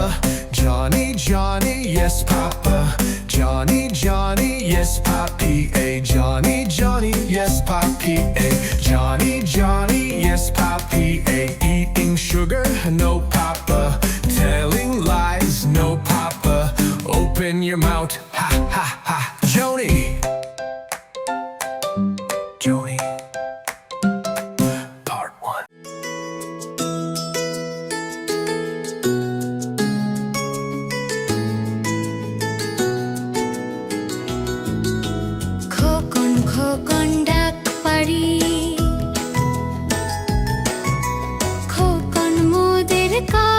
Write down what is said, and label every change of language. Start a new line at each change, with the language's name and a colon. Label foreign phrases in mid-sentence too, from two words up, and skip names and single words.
English: Johnny, Johnny, yes, Papa. Johnny, Johnny, yes, Papi. Johnny, Johnny, yes, Papi. Johnny, Johnny, yes, Papi. Eating sugar, no, Papa. Telling lies, no, Papa. Open your mouth, ha, ha, ha. Joni, Joni. Part 1.
Bangla: খোকন খোকন ডাক পারি, খোকন মোদের